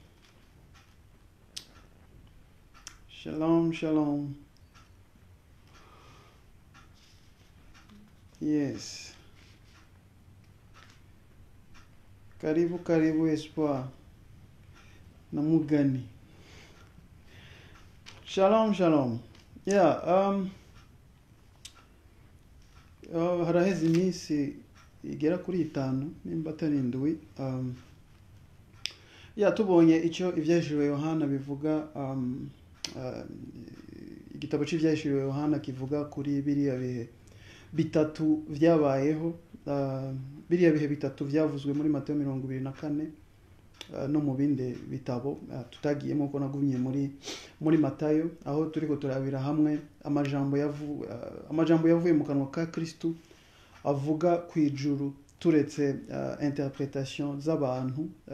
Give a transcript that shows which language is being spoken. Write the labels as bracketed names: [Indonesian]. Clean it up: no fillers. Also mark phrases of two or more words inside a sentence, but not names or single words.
[Hebrew] Shalom, shalom. Yes. [Swahili] Karibu, karibu, Espoir. [Rundi] Namugani. [Hebrew] Shalom, shalom. [Rundi] Yeah, haraheze iminsi igera kuri 5 nimba atari 7 tubonye icyo ivyahishuriwe Yohana bivuga igitabo cy'ivyahishuriwe Yohana kivuga kuri biriya bihe bitatu vyabayeho biriya bihe bitatu vyavuzwe muri Mateyo 24 no mu bindi bitabo tutagiyemo ko nagumye muri Matayo aho turiko turabira hamwe amajambo yavuye mu kanwa ka Kristo avuga kwijuru turetse interpretation z'abantu